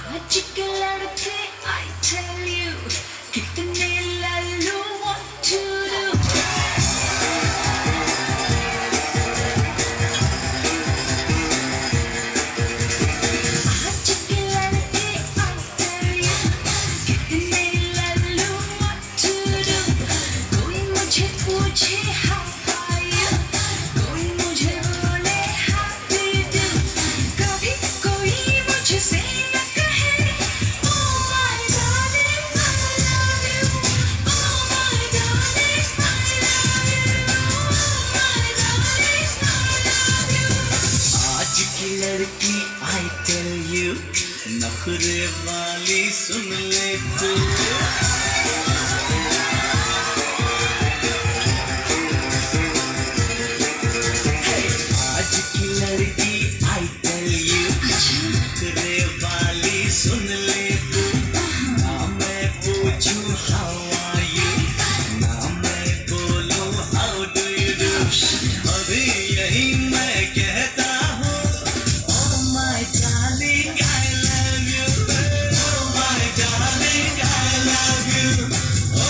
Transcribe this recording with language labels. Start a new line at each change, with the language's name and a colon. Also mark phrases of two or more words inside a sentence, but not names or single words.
Hindi: के लड़के
English: I tell you
Hindi: कितने लालू
English: want to do
Hindi: आज के लड़के
English: I tell you
Hindi: कितने लालू
English: want to do
Hindi: कोई मुझे पूछे
English: how are you
Hindi: कोई मुझे
English: बोले how do you do
Hindi: कभी कोई मुझसे न कहे
English: oh my darling I love you oh my darling I love you oh my darling I love you
Hindi: आज की लड़की
English: I tell you
Hindi: नखरे वाली सुन ले तू आज की लड़की
English: I tell you
Hindi: नखरे वाली सुन ले तू ना मैं पूछूं
English: how are you
Hindi: ना मैं बोलूं
English: how do you do
Hindi: अभी यही मैं कहता हूँ
English: oh my darling I love you oh my darling I love you